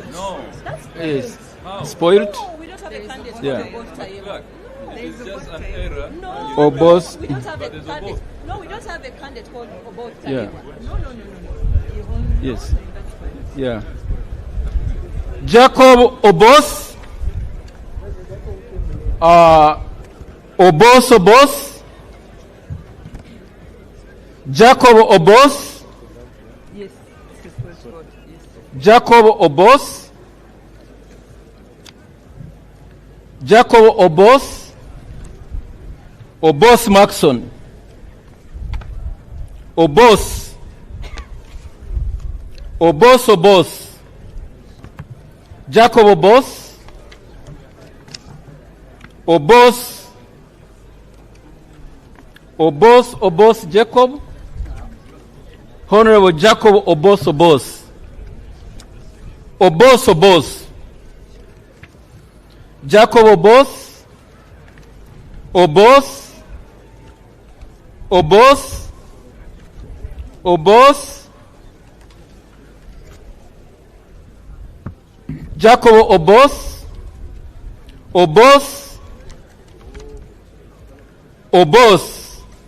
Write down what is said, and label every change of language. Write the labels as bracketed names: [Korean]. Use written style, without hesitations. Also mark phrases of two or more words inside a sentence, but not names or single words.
[English] No. Yes. Spoiled? No, we don't have a candidate Yeah. for both Tayebwa. It's just an error. No, Obos. we don't have a candidate. No, we don't have a candidate called both Yeah. Tayebwa. No. Yes. Yeah. Jacob Obos. Obos. Jacob Obos. Yes. Jacob Obos. Jacob Obos. Obos Maxon. Obos. Jacob Obos. Obos Jacob. Honorable Jacob Obos. Jacob Obos. Jacob Obos.